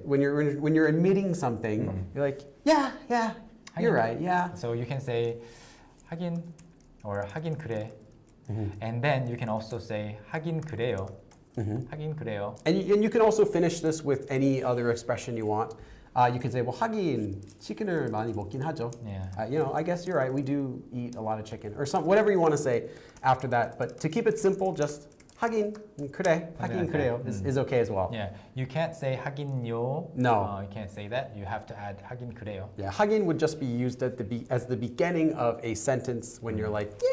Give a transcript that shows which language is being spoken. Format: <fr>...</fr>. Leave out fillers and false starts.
<en>When you're admitting something, you're like, yeah, you're</en> <ko>하긴.</ko> <en>right. Yeah. So you can say 하긴 or 하긴 그래, and then you can also say</en> <ko>하긴 그래요. 하긴 그래요.</ko> <en>And you can also finish this with any other expression you want. You can say, well,</en> <ko>하긴 치킨을 많이 먹긴 하죠.</ko> <en>Yeah. I guess you're right. We do eat a lot of chicken, or whatever you want to say after that. But to keep it simple, just 하긴 그래, 하긴 okay. 그래요 is okay as well. Yeah, you can't say 하긴요. No. You can't say that. You have to add 하긴 그래요. Yeah, 하긴 would just be used at as the beginning of a sentence when you're like,</en>